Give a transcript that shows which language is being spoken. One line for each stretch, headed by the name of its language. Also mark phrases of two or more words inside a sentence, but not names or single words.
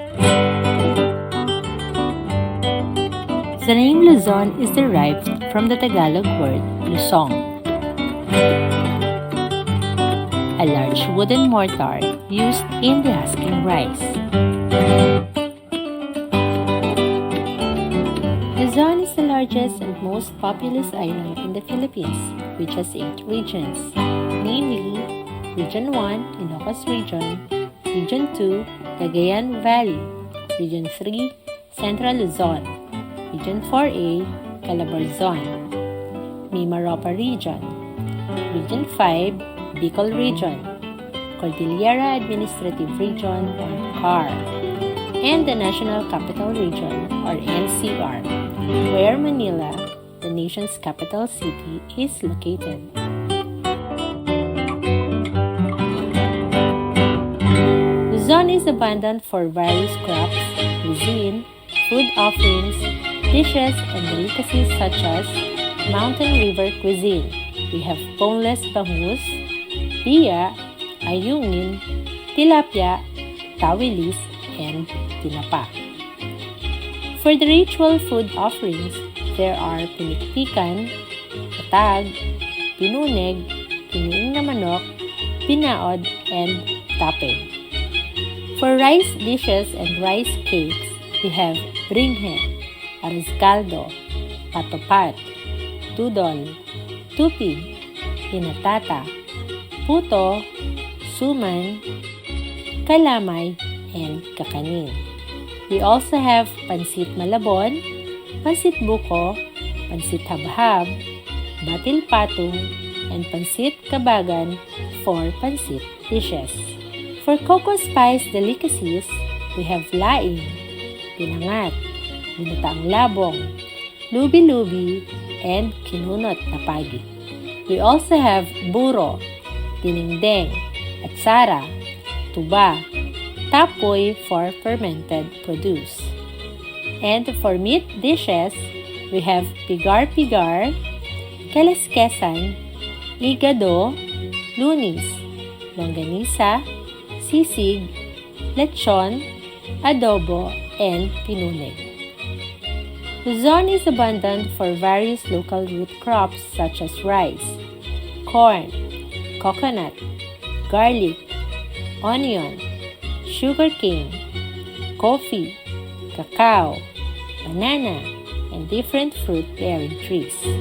English: The name Luzon is derived from the Tagalog word lusong, a large wooden mortar used in husking rice. Luzon is the largest and most populous island in the Philippines, which has 8 regions, namely Region 1, Ilocos Region, Region 2, Cagayan Valley, Region 3, Central Luzon, Region 4A, Calabarzon, Mimaropa Region, Region 5, Bicol Region, Cordillera Administrative Region or CAR, and the National Capital Region or NCR, where Manila, the nation's capital city, is located. Luzon is abundant for various crops, cuisine, food offerings, dishes, and delicacies such as mountain river cuisine. We have boneless bangus, biya, ayungin, tilapia, tawilis, and tinapa. For the ritual food offerings, there are pinikpikan, patag, pinuneg, kiniing na manok, pinaod, and tape. For rice dishes and rice cakes, we have bringhe, arroz caldo, patopat, tudol, tupig, inatata, puto, suman, kalamay, and kakanin. We also have pansit malabon, pansit buko, pansit habhab, batil patong, and pansit kabagan for pansit dishes. For cocoa spice delicacies, we have laing, pinangat, binataang labong, lubi-lubi, and kinunot na pagi. We also have buro, tinindeng, atsara, tuba, tapoy for fermented produce. And for meat dishes, we have pigar-pigar, kaleskesan, igado, lunis, longganisa, sisig, lechon, adobo, and pinuneg. Luzon is abundant for various local root crops such as rice, corn, coconut, garlic, onion, sugarcane, coffee, cacao, banana, and different fruit-bearing trees.